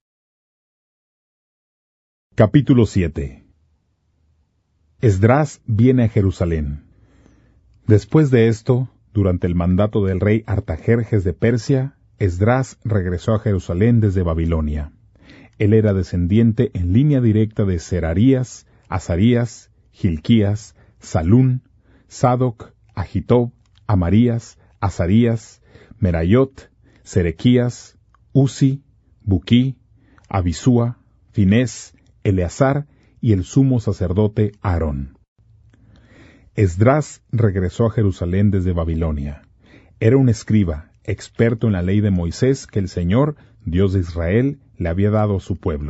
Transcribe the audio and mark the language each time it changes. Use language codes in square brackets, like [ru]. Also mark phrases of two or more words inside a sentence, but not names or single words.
[es] Capítulo 7. Esdras viene a Jerusalén. Después de esto, durante el mandato del rey Artajerjes de Persia, Esdras regresó a Jerusalén desde Babilonia. Él era descendiente en línea directa de Serarías, Azarías, Hilquías, Salún, Sadoc, Ahitob, Amarías, Azarías, Merayot, Serequías, Uzi, Buquí, Abisúa, Finés, Eleazar y el sumo sacerdote Aarón. Esdras regresó a Jerusalén desde Babilonia. Era un escriba, experto en la ley de Moisés que el Señor, Dios de Israel, le había dado a su pueblo.